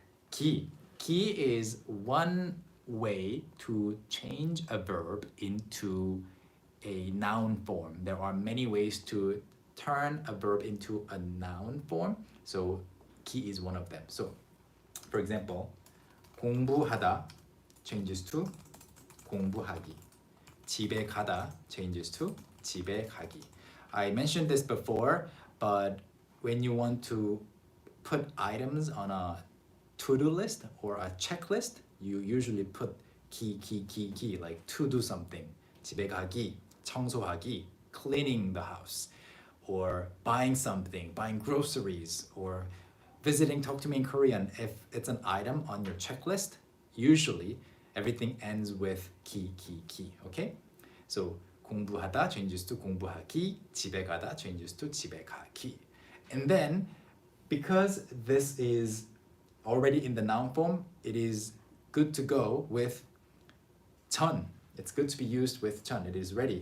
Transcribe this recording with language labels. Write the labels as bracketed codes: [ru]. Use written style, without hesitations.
[en] 기 is one way to change a verb into a noun form. There are many ways to turn a verb into a noun form. So 기 is one of them. So for example, [ko] 공부하다 [en] changes to [ko] 공부하기. 집에 가다 [en] changes to [ko] 집에 가기. [en] I mentioned this before, but when you want to put items on a to-do list or a checklist, you usually put 기, like to do something. [ko] 집에 가기, 청소하기, [en] cleaning the house, or buying something, buying groceries, or visiting Talk to Me in Korean. If it's an item on your checklist, usually everything ends with 기, okay? [ko] So 공부하다 [en] changes to [ko] 공부하기, 집에 가다 changes to 집에 가기. [en] And then, because this is already in the noun form, it is good to go with 전. It's good to be used with 전. It is ready.